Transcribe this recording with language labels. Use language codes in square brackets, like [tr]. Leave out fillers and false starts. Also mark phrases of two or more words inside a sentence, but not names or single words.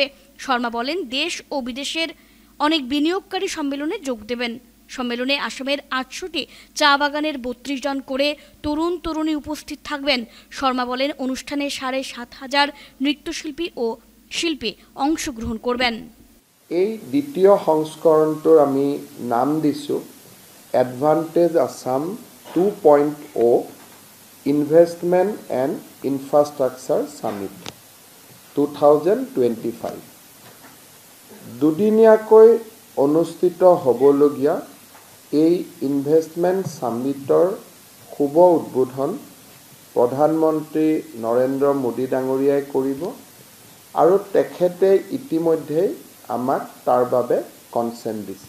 [bn] শর্মা বলেন, দেশ ও বিদেশের অনেক বিনিয়োগকারী সম্মেলনে যোগ দেবেন। সম্মেলনে আসামের 800টি চা বাগানের 32 জন করে তরুণ তরুণী উপস্থিত থাকবেন। শর্মা বলেন, অনুষ্ঠানে 7,500 নৃত্যশিল্পী ও শিল্পী অংশগ্রহণ করবেন। [as] এই দ্বিতীয় সংস্কৰণটোৰ আমি নাম দিছোঁ এডভান্টেজ আসাম 2.0 ইনভেষ্টমেণ্ট এণ্ড ইনফ্ৰাষ্ট্ৰাকচাৰ সামিট 2025। দুদিনীয়াকৈ অনুষ্ঠিত হ'বলগীয়া এই [en] investment summit [as] শুভ উদ্বোধন প্ৰধানমন্ত্ৰী নৰেন্দ্ৰ মোদী ডাঙৰীয়াই কৰিব আৰু তেখেতে ইতিমধ্যেই আমাক তাৰ বাবে কনচেণ্ট দিছে।